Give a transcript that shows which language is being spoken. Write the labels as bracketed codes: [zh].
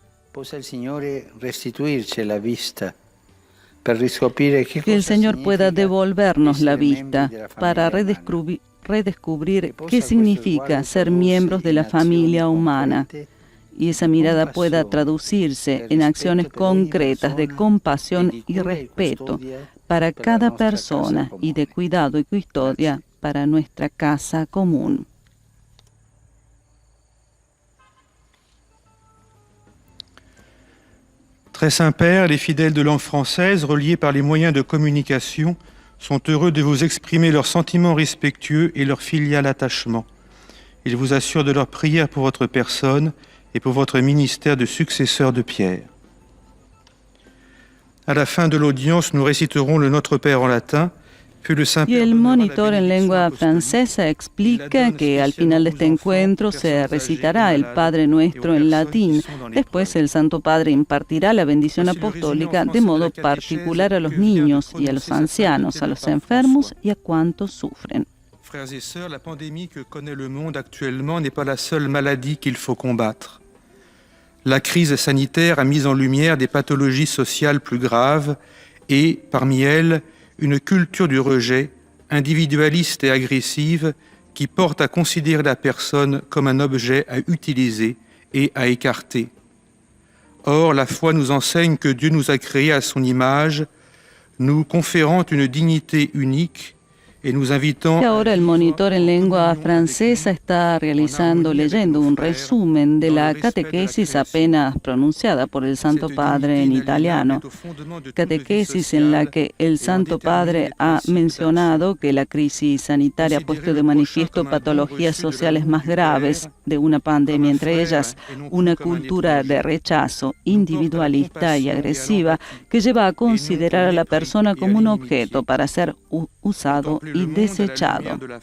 [it] Possa il Signore restituirci la vista. [es] Que el Señor pueda devolvernos la vista para redescubrir qué significa ser miembros de la familia humana, y esa mirada pueda traducirse en acciones concretas de compasión y respeto para cada persona y de cuidado y custodia para nuestra casa común. [fr] Très Saint-Père, les fidèles de langue française, reliés par les moyens de communication, sont heureux de vous exprimer leurs sentiments respectueux et leur filial attachement. Ils vous assurent de leur prière pour votre personne et pour votre ministère de successeur de Pierre. À la fin de l'audience, nous réciterons le Notre Père en latin, [es] Y el monitor en lengua francesa explica que al final de este encuentro se recitará el Padre Nuestro en latín. Después el Santo Padre impartirá la bendición apostólica de modo particular a los niños y a los ancianos, a los enfermos y a cuantos sufren. [fr] Frères et sœurs, la pandémie que connaît le monde actuellement n'est pas la seule maladie qu'il faut combattre. La crise sanitaire a mis en lumière des pathologies sociales plus graves et, parmi elles, une culture du rejet, individualiste et agressive, qui porte à considérer la personne comme un objet à utiliser et à écarter. Or, la foi nous enseigne que Dieu nous a créés à son image, nous conférant une dignité unique y [es] ahora el monitor en lengua francesa está leyendo un resumen de la catequesis apenas pronunciada por el Santo Padre en italiano. Catequesis en la que el Santo Padre ha mencionado que la crisis sanitaria ha puesto de manifiesto patologías sociales más graves de una pandemia, entre ellas una cultura de rechazo individualista y agresiva que lleva a considerar a la persona como un objeto para ser usado y desechado.